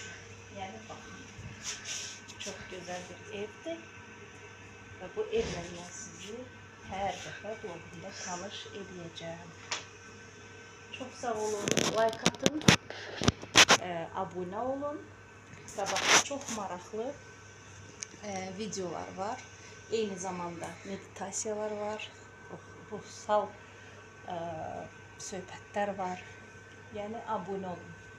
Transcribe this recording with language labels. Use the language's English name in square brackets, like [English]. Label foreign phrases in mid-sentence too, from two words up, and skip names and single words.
[Turkish] Yani bakın. Çok güzel bir evdir. Ve bu evle ben sizi her defa vlogumda tanış edeceğim. Çok sağ olun. Like atın. Abone olun. Ve bakın çok maraqlı videolar var. [Azerbaijani] Eyni zamanda meditasiyalar var. Ruhsal söhbətlər var. Yəni abone olun.